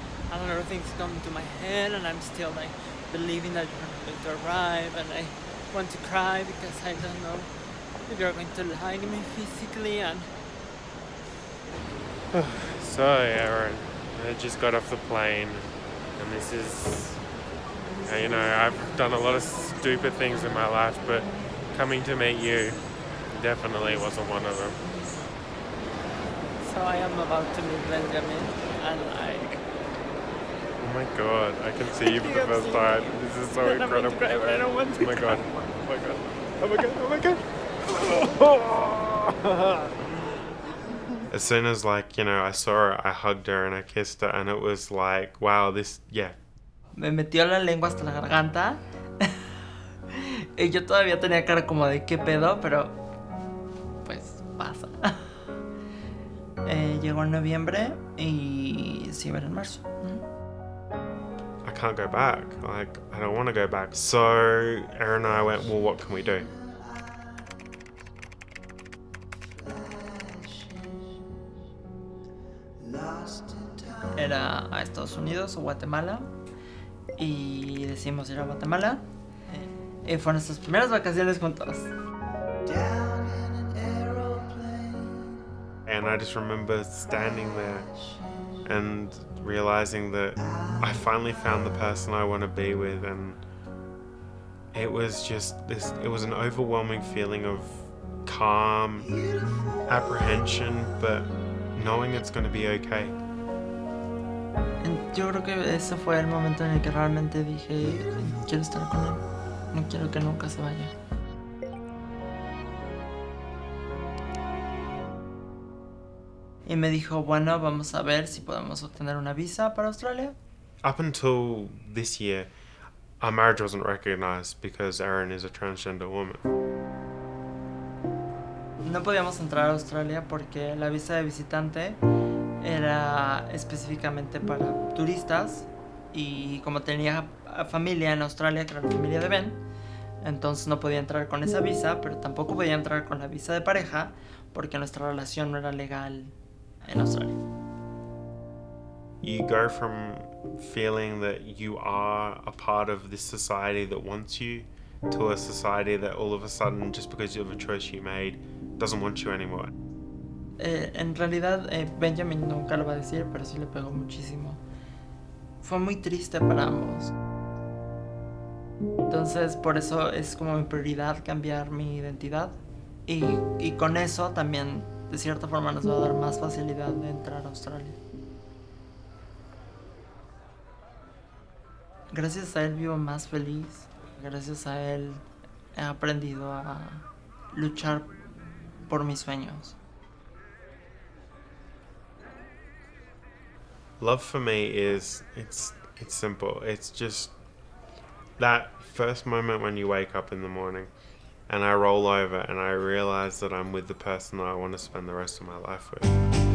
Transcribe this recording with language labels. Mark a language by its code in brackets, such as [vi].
[en] I don't know, everything's coming to my head and I'm still like believing that you're going to arrive, and I want to cry because I don't know if you're going to lie to me physically. And So, Erin, I just got off the plane and this is, you know, I've done a lot of stupid things in my life, but coming to meet you definitely wasn't one of them. So I am about to meet Benjamin, and like, Oh my god, I can see you for the first time. This is so I'm going to incredible. cry, but I don't want to. Oh my god. Oh my god. Oh my god. Oh my god. As soon as, like, you know, I saw her, I hugged her and I kissed her, and it was like, wow, this, yeah. [es] Me metió la lengua hasta la garganta. Y yo todavía tenía cara como de qué pedo, pero pues pasa. Llegó en noviembre y se iba a ir en marzo. [en] I can't go back. Like, I don't want to go back. So Erin and I went, well, what can we do? [es] Era a Estados Unidos o Guatemala. Y decidimos ir a Guatemala. Y fueron nuestras primeras vacaciones juntos. [en] And I just remember standing there and realizing that I finally found the person I want to be with, and it was just this, it was an overwhelming feeling of calm, apprehension, but knowing it's going to be okay. [es] Yo creo que ese fue el momento en el que realmente dije, quiero estar con él, no quiero que nunca se vaya. Y me dijo, bueno, vamos a ver si podemos obtener una visa para Australia. [en] Up until this year, our marriage wasn't recognized because Erin is a transgender woman. [es] No podíamos entrar a Australia porque la visa de visitante era específicamente para turistas, y como tenía familia en Australia, que era la familia de Ben, entonces no podía entrar con esa visa, pero tampoco podía entrar con la visa de pareja porque nuestra relación no era legal en Australia. [en] You go from feeling that you are a part of this society that wants you to a society that all of a sudden, just because of a choice you made, doesn't want you anymore. [es] En realidad, Benjamin nunca lo va a decir, pero sí le pegó muchísimo. Fue muy triste para ambos. Entonces, por eso es como mi prioridad cambiar mi identidad. Y con eso también, de cierta forma, nos va a dar más facilidad de entrar a Australia. Gracias a él vivo más feliz. Gracias a él he aprendido a luchar por mis sueños. [en] Love for me is, it's simple. It's just that first moment when you wake up in the morning and I roll over and I realize that I'm with the person that I want to spend the rest of my life with.